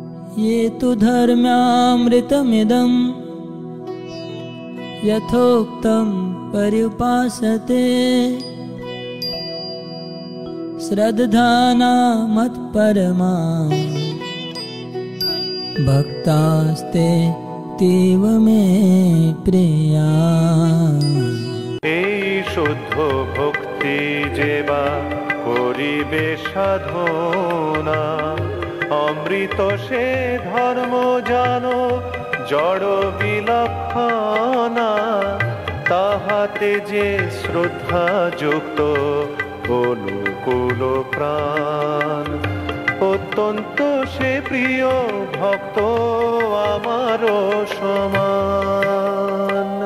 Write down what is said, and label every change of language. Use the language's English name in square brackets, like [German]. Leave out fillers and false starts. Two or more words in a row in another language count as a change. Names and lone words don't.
[Sanskrit] ये तु धर्म्यामृतमिदं यथोक्तं पर्युपासते श्रद्धाना मत्परमा भक्तास्ते तीव मे प्रिया। [Bangla] এই শুদ্ধ ভক্তি যেবা করিবে সাধনা, অমৃত সে ধর্ম জানো জড় বিলক্ষণা, তাহাতে যে শ্রদ্ধা যুক্ত অনুকূল প্রাণ, অত্যন্ত সে প্রিয় ভক্ত আমারও সমান।